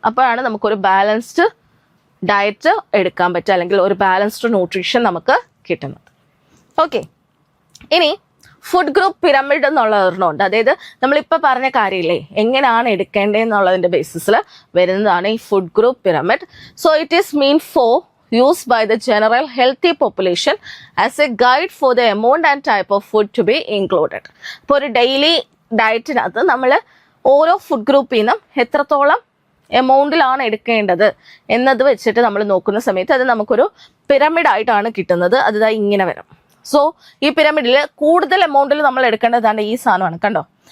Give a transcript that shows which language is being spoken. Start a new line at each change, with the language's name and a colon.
Malayalam: അപ്പോഴാണ് നമുക്കൊരു balanced diet എടുക്കാൻ പറ്റുക, അല്ലെങ്കിൽ ഒരു ബാലൻസ്ഡ് ന്യൂട്രീഷൻ നമുക്ക് കിട്ടുന്നത്. ഓക്കെ, ഇനി ഫുഡ് ഗ്രൂപ്പ് പിരമിഡ് എന്നുള്ള ഒരെണ്ണമുണ്ട്. അതായത് നമ്മളിപ്പോൾ പറഞ്ഞ കാര്യമില്ലേ, എങ്ങനെയാണ് എടുക്കേണ്ടതെന്നുള്ളതിൻ്റെ ബേസിസിൽ വരുന്നതാണ് ഈ food group pyramid.
English: So it is meant for used by the general healthy population as a guide for the amount and type of food to be included.
Malayalam: അപ്പോൾ ഒരു ഡെയിലി ഡയറ്റിനകത്ത് നമ്മൾ ഓരോ ഫുഡ് ഗ്രൂപ്പിൽ നിന്നും എത്രത്തോളം എമൗണ്ടിലാണ് എടുക്കേണ്ടത് എന്നത് വെച്ചിട്ട് നമ്മൾ നോക്കുന്ന സമയത്ത് അത് നമുക്കൊരു പിരമിഡായിട്ടാണ് കിട്ടുന്നത്. അത് ഇങ്ങനെ വരും. സോ ഈ പിരമിഡിൽ കൂടുതൽ എമൗണ്ടിൽ നമ്മൾ എടുക്കേണ്ടതാണ് ഈ സാധനമാണ്, കണ്ടോ?